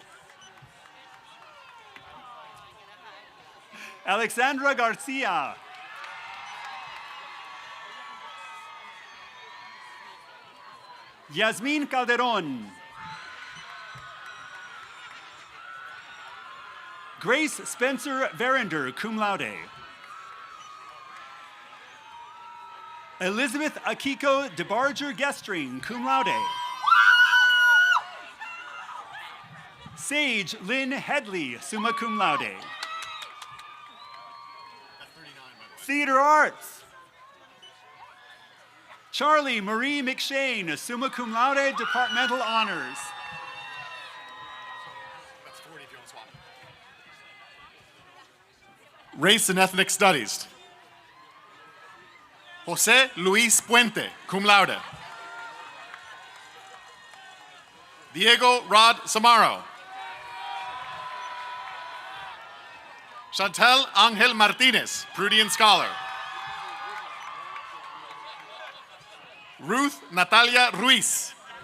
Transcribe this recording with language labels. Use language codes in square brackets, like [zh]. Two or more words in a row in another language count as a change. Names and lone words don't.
[en] Alexandra Garcia. Yasmin Calderon. Grace Spencer Verinder, [la] cum laude. [en] Elizabeth Akiko DeBarger Gestring, [la] cum laude. [en] Sage Lynn Headley, [la] summa cum laude. [en] Theater Arts. Charlie Marie McShane, [la] summa cum laude, [en] departmental honors. Race and Ethnic Studies. Jose Luis Puente, [la] cum laude. [en] Diego Rod Samaro. Chantel Angel Martinez, Prudian Scholar. Ruth Natalia Ruiz.